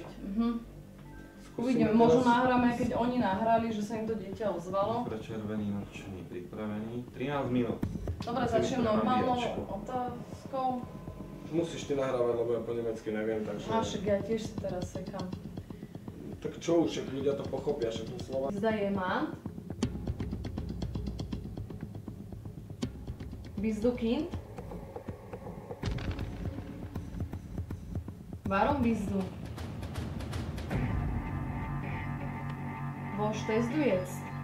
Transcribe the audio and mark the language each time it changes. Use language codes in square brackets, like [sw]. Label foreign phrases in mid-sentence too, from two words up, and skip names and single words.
[sk] Uvidíme, možno nahráme, keď oni nahrali, že sa im to dieťa ozvalo. Červený nočný pripravený. 13 minút. Dobre, začnem normálnou otázkou. Musíš ty nahrávať, lebo ja po nemecky neviem, takže... A však ja tiež si teraz sekám. Tak čo už, však ľudia to pochopia, však to slova... [de] Zda je man. Bist du Kind? Warum bist du? Wo stehst du jetzt?